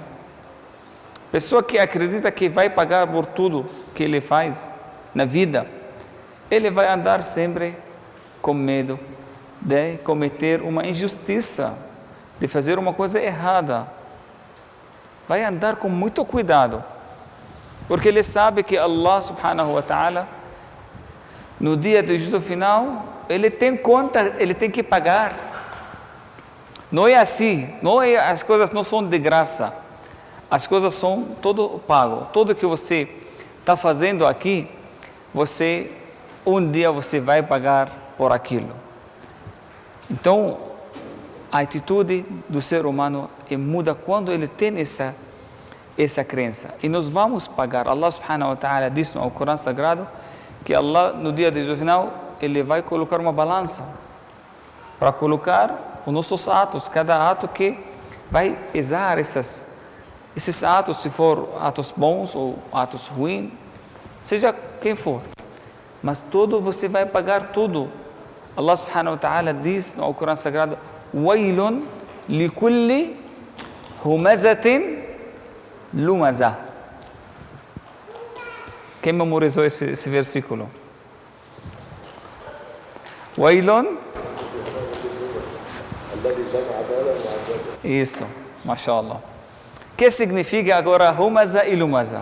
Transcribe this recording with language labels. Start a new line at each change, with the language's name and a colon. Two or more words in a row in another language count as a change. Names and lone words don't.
Portuguese: Pessoa que acredita que vai pagar por tudo que ele faz na vida, ele vai andar sempre com medo de cometer uma injustiça, de fazer uma coisa errada. Vai andar com muito cuidado, porque ele sabe que
Arabic: الله سبحانه وتعالى,
Portuguese: no dia do juízo final, ele tem conta, ele tem que pagar. Não é assim, as coisas não são de graça, as coisas são todo pago. Tudo que você está fazendo aqui, um dia você vai pagar por aquilo. Então, a atitude do ser humano muda quando ele tem essa crença. E nós vamos pagar.
Arabic: الله سبحانه وتعالى
Portuguese: diz no Corão Sagrado que Allah, no dia do juízo final, ele vai colocar uma balança para colocar os nossos atos, cada ato que vai pesar esses atos, se for atos bons ou atos ruins, seja quem for. Mas tudo, você vai pagar tudo.
Arabic: الله سبحانه وتعالى
Portuguese: diz no Corão Sagrado:
Arabic: ويل لكل همزة لمزة.
Portuguese: Quem memorizou esse versículo? Wailun. Isso, mashallah. O que significa agora humaza e lumaza?